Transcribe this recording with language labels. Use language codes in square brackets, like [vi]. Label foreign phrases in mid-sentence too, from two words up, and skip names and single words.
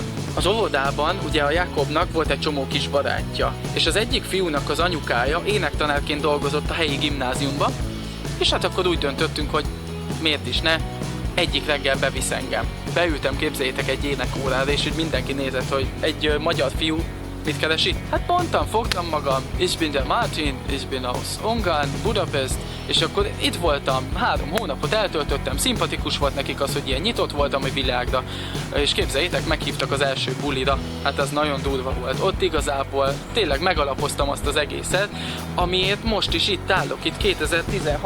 [hu] Az óvodában ugye a Jakobnak volt egy csomó kis barátja, és az egyik fiúnak az anyukája énektanárként dolgozott a helyi gimnáziumban, és hát akkor úgy döntöttünk, hogy miért is ne, egyik reggel bevisz engem. Beültem, képzeljétek, egy énekórára, és úgy mindenki nézett, hogy egy magyar fiú mit keresi? Hát mondtam, fogtam magam, [de] ich bin der Martin, ich bin aus Ungarn, [hu] Budapest, és akkor itt voltam, 3 hónapot eltöltöttem, szimpatikus volt nekik az, hogy ilyen nyitott voltam a világra, és képzeljétek, meghívtak az első bulira, hát az nagyon durva volt. Ott igazából tényleg megalapoztam azt az egészet, amiért most is itt állok, itt 2016.